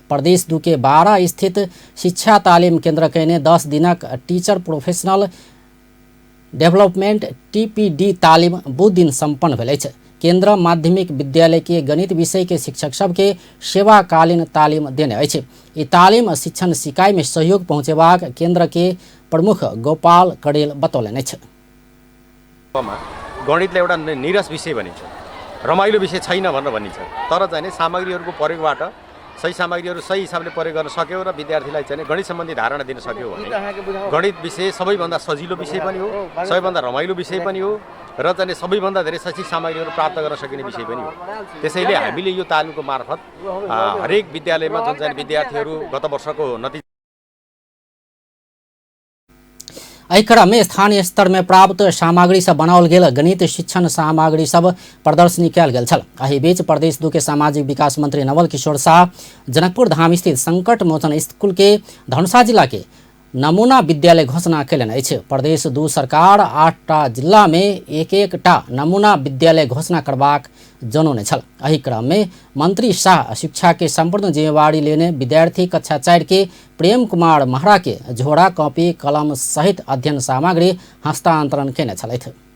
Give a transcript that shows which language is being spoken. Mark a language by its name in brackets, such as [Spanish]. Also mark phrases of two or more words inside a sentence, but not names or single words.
[Maithili] प्रदेश 2 के 12 स्थित शिक्षा तालीम केंद्र केने 10 दिनक [English] teacher professional development [Maithili] टीपीडी तालीम बुध दिन संपन्न भेल अछि। केंद्र माध्यमिक विद्यालय के गणित विषय के शिक्षक सबके सेवाकालीन तालीम देने अछि। ई तालीम शिक्षण सिकाई में सहयोग पहुंचेबाक केंद्र के प्रमुख गोपाल कड़ेल बतौलनि अछि। [Nepali] गणितलाई एउटा निरस विषय भनिन्छ, रमाइलो विषय छैन भनेर भनिन्छ। तर चाहिँ नि सामग्रीहरूको प्रयोगबाट सही सामग्रीहरू सही हिसाबले प्रयोग गर्न सक्यो र विद्यार्थीलाई चाहिँ गणित सम्बन्धी धारणा दिन सक्यो भने गणित विषय सबैभन्दा सजिलो विषय पनि हो, सबैभन्दा रमाइलो विषय पनि हो र चाहिँ सबैभन्दा धेरै शैक्षिक सामग्रीहरू प्राप्त गर्न सकिने विषय पनि हो। त्यसैले हामीले यो तालिमको मार्फत हरेक विद्यालयमा जुन चाहिँ विद्यार्थीहरू गत वर्षको नतिजा [Maithili] एहि क्रम में स्थानीय स्तर में प्राप्त सामग्री से बनाओल गेल गणित शिक्षण सामग्री सब प्रदर्शनी कयल गेल छल। एहि बीच प्रदेश 2 के सामाजिक विकास मंत्री नवल किशोर शाह जनकपुर धाम स्थित संकट मोचन स्कूल के धनुषा जिला के नमूना विद्यालय घोषणा कयलनि अछि। प्रदेश 2 सरकार 8टा जिला में एक-एकटा नमूना विद्यालय घोषणा करबाक जनौने छल। एहि क्रम में मंत्री शाह शिक्षा के संपूर्ण जिम्मेवारी लेने विद्यार्थी कक्षा 4 के प्रेम कुमार महरा के झोड़ा कॉपी कलम सहित अध्ययन सामग्री हस्तांतरण केने छलथि।